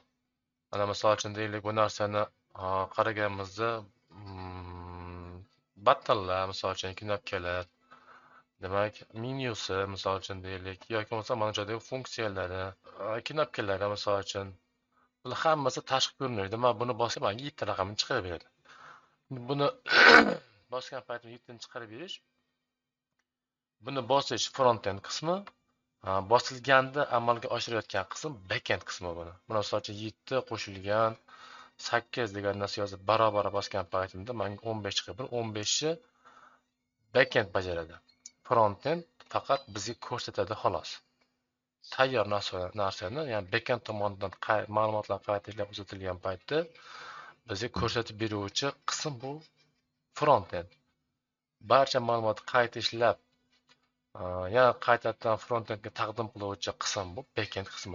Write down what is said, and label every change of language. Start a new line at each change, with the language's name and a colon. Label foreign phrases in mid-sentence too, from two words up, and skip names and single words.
Uzbek: Mana misol uchun deylik, bu narsani qaraganimizda battanlar, misol uchun knopkalar, demak menyusi misol uchun deylik, yoki bo'lmasa mana bu yerdagi funksiyalari, knopkalari misol uchun, bular hammasi tashqi ko'rinadi. Demak, buni bosib menga 7 ta raqamni chiqarib beradi. Buni bosgan paytimda 7 ni chiqarib berish, buni bosish front-end qismi, bosilganda amalga oshirayotgan qism back-end qismi buni. Mana misol uchun 7 qo'shilgan 8 degan narsa yozib barobar bosgan paytimda menga 15 chiqib, 15 ni back-end bajaradi. Front-end faqat bizga ko'rsatadi xolos. Tayyor narsani, ya'ni backend tomonidan ma'lumotlar qayta ishlab uzatilgan paytda bizga ko'rsatib beruvchi qism bu front-end. Barcha ma'lumotni qayta ishlab yana qaytadan front-endga taqdim qiluvchi qism bu backend qismi.